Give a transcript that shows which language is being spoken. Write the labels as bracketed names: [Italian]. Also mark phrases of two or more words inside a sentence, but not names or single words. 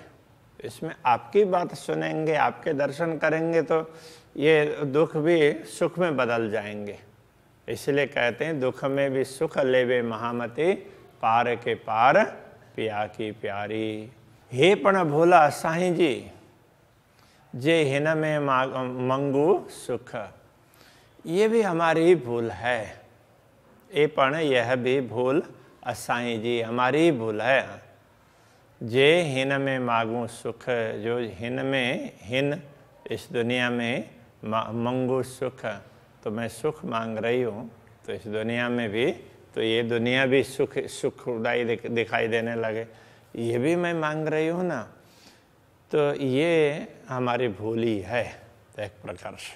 [Hindi] इसमें आपकी बात सुनेंगे, आपके दर्शन करेंगे तो ये दुख भी सुख में बदल जाएंगे। इसलिए कहते हैं दुख में भी सुख लेवे महामती, पार के पार पिया की प्यारी। [Sindhi] हे पण भोला साईं जी, जे हिन में मंगू सुख। [Hindi] ये भी हमारी ही भूल है। ये पण यह भी भूल साईं जी हमारी ही भूल है। [Sindhi] जे हिन में मांगू सुख, जो हिन में, हिन [Hindi] इस दुनिया में मंगू सुख, तो मैं सुख मांग रही हूँ, तो इस दुनिया में भी तो ये दुनिया भी सुखदायी दिखाई देने लगे, ये भी मैं मांग रही हूँ ना, तो ये हमारी भूल ही है एक प्रकार से।